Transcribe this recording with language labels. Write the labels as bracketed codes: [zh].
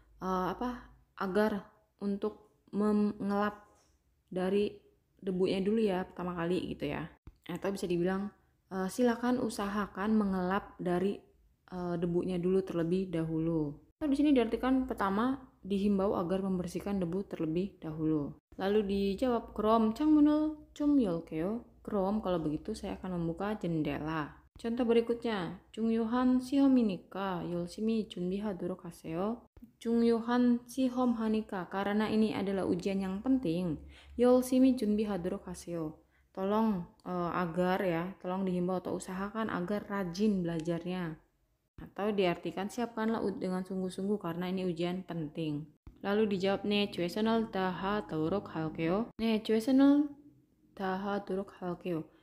[id] Agar untuk mengelap dari debunya dulu ya pertama kali gitu ya, atau bisa dibilang silakan usahakan mengelap dari debunya dulu terlebih dahulu. Nah, di sini diartikan pertama dihimbau agar membersihkan debu terlebih dahulu. Lalu dijawab krom [ko] 창문을 좀 열게요. [id] Krom kalau begitu saya akan membuka jendela. Contoh berikutnya, [ko] 중요한 시험이니까 열심히 준비하도록 하세요. 중요한 시험 하니까 [id] karena ini adalah ujian yang penting. [ko] 열심히 준비하도록 하세요. [id] Tolong tolong dihimbau atau usahakan agar rajin belajarnya. Atau diartikan siapkanlah dengan sungguh-sungguh karena ini ujian penting. Lalu dijawab [ko] 네 최선을 다하도록 할게요. 네 최선을 다하도록 할게요.